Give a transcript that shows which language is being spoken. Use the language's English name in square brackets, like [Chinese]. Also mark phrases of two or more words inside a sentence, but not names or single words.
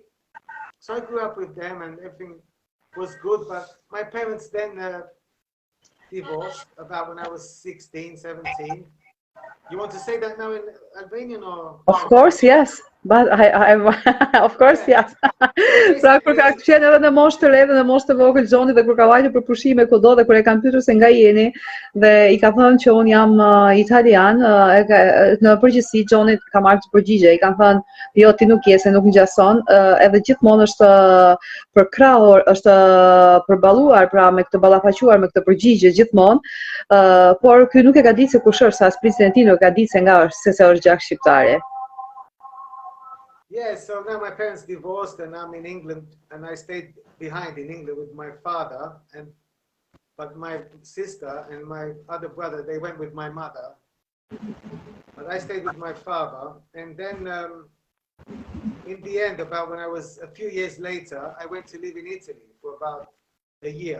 [English] So I grew up with them, and everything was good. But my parents then divorced about when I was 16, 17. You want to say that now in Albanian or? Of course, yes. But of course, yes. [Albanian] Pra kur ka qenë edhe në moshë të re dhe në moshë të vogël Johni dhe kur ka vajtur për pushime kudo dhe kur e kanë pyetur se nga jeni dhe i ka thënë që un jam italian, në përgjithësi Johni ka marrë të përgjigje, i kanë thënë jo ti nuk je se nuk ngjason, edhe gjithmonë është përkrahur, është përballuar pra me këtë ballafaquar me këtë përgjigje gjithmonë, por ky nuk e ka ditë se kush është, sa as prindërit e tij nuk e ka ditë se nga është, se është gjak shqiptare. [English] Yeah, so now my parents divorced and I'm in England and I stayed behind in England with my father but my sister and my other brother, they went with my mother. But I stayed with my father and then in the end, about when I was a few years later, I went to live in Italy for about a year.